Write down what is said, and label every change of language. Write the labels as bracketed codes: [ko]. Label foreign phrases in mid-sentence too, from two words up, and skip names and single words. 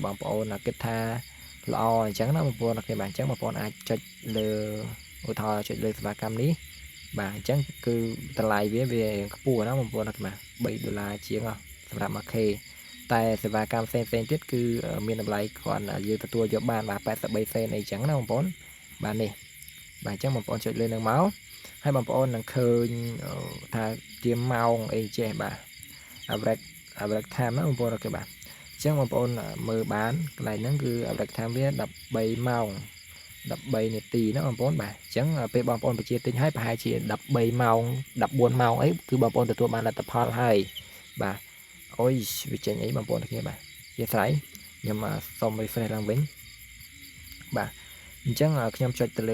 [km] បងប្អូនគិតថាល្អអញ្ចឹងណាបងប្អូនអូខេបាទអញ្ចឹងបងប្អូនអាចចុចលើឧទាហរណ៍ចុចលើសេវាកម្មនេះបាទអញ្ចឹងគឺតម្លៃវាខ្ពស់ណាបងប្អូនអូខេបាទ$3ជាងសម្រាប់ 1K តែសេវាកម្មផ្សេងទៀតគឺមានតម្លៃគ្រាន់យើងទទួលយកបានបាទ83សេនអីចឹងណាបងប្អូនបាទនេះបាទអញ្ចឹងបងប្អូនចុចលើនឹងមកហើយបងប្អូននឹងឃើញថាជាម៉ោងអីចេះបាទ [en] average time [km] ណាបងប្អូនអូខេបាទអញ្ចឹងបងប្អូនមើលបានកន្លែងហ្នឹងគឺ [en] average time [km] វា13ម៉ោង13នាទីណាបងប្អូនបាទអញ្ចឹងពេលបងប្អូនបញ្ជាទិញឲ្យប្រហែលជា13ម៉ោង14ម៉ោងអីគឺបងប្អូនទទួលបានលទ្ធផលហើយបាទអូយវាចេញអីបងប្អូនគ្នាបាទជាស្រ័យខ្ញុំសូម refresh ឡើងវិញបាទអញ្ចឹងខ្ញុំចុចទៅ